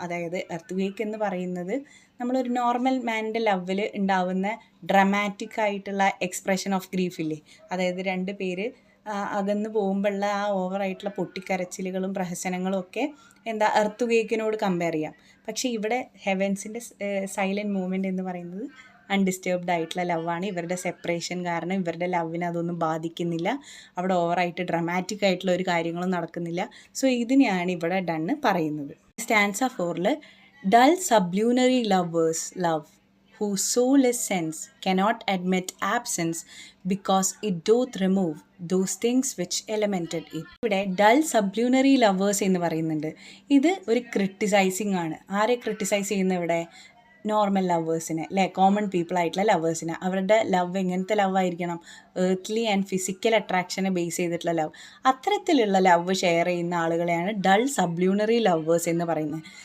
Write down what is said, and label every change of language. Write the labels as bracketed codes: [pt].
[ml] അതായത് earth quake എന്ന് പറയുന്നത് നമ്മളൊരു നോർമൽ മാൻ്റെ ലവിൽ ഉണ്ടാവുന്ന ഡ്രമാറ്റിക് ആയിട്ടുള്ള എക്സ്പ്രഷൻ ഓഫ് ഗ്രീഫില്ലേ, അതായത് രണ്ട് പേര് അകന്ന് പോകുമ്പോഴുള്ള ആ ഓവറായിട്ടുള്ള പൊട്ടിക്കരച്ചിലുകളും പ്രഹസനങ്ങളും ഒക്കെ എന്താ എർത്ത് ക്വേക്കിനോട് കമ്പയർ ചെയ്യാം. പക്ഷേ ഇവിടെ ഹെവൻസിൻ്റെ സൈലൻറ്റ് മൂവ്മെൻറ്റ് എന്ന് പറയുന്നത് അൺഡിസ്റ്റർബ്ഡ് ആയിട്ടുള്ള ലവാണ്. ഇവരുടെ സെപ്പറേഷൻ കാരണം ഇവരുടെ ലവിനെ അതൊന്നും ബാധിക്കുന്നില്ല. അവിടെ ഓവറായിട്ട് ഡ്രമാറ്റിക് ആയിട്ടുള്ള ഒരു കാര്യങ്ങളും നടക്കുന്നില്ല. സോ ഇതിനെയാണ് ഇവിടെ ഡണ്ണ് പറയുന്നത്. [en] Stanza 4 dull sublunary lovers love whose soul is sense cannot admit absence because it doth remove those things which elemented it. [ml] ഇവിടെ ഡൾ സബ്ലൂണറി ലവേഴ്സ് എന്ന് പറയുന്നുണ്ട്. ഇത് ഒരു ക്രിട്ടിസൈസിങ് ആണ്. ആരെ ക്രിട്ടിസൈസ് ചെയ്യുന്ന ഇവിടെ, നോർമൽ ലവേഴ്സിനെ അല്ലേ, കോമൺ പീപ്പിൾ ആയിട്ടുള്ള ലവേഴ്സിനെ. അവരുടെ ലവ് എങ്ങനത്തെ ലവ് ആയിരിക്കണം, ഏർത്ത്ലി ആൻഡ് ഫിസിക്കൽ അട്രാക്ഷനെ ബേസ് ചെയ്തിട്ടുള്ള ലവ്. അത്തരത്തിലുള്ള ലവ് ഷെയർ ചെയ്യുന്ന ആളുകളെയാണ് ഡൾ സബ്ലൂണറി ലവേഴ്സ് എന്ന് പറയുന്നത്.